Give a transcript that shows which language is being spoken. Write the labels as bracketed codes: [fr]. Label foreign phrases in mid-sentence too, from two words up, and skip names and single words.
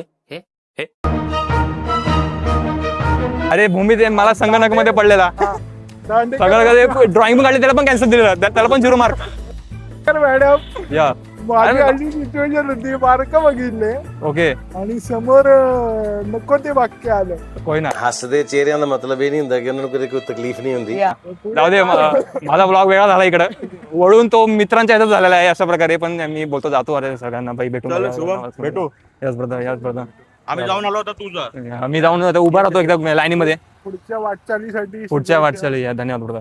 [mr] अरे भूमी ते मला संगणक मध्ये पडलेला सगळं ड्रॉइंग पण काढली, त्याला पण कॅन्सल दिलेला, त्याला पण 0 मार्क. मॅडम या माझी अशी सिच्युएशन होती, मार्क बघितले ओके आणि समोर नको ते वाक्य आलं. [hi] कोई ना [pa] ਹੱਸਦੇ ਚਿਹਰਿਆਂ ਦਾ ਮਤਲਬ ਇਹ ਨਹੀਂ ਹੁੰਦਾ ਕਿ ਉਹਨਾਂ ਨੂੰ ਕਦੇ ਕੋਈ तकलीफ ਨਹੀਂ ਹੁੰਦੀ. [mr] जाऊ दे माझा ब्लॉग वेगळा झाला इकडं, वळून तो मित्रांच्या ह्याच्यात झालेला आहे अशा प्रकारे. पण मी बोलतो जातो, अरे सगळ्यांना बाई भेटू भेटू याच ब्रदर आम्ही जाऊन आलो होता तुझा. मी जाऊन आता उभा राहतो एकदम लाईनीमध्ये पुढच्या वाटचालीसाठी पुढच्या वाटचाली. या धन्यवाद ब्रदर.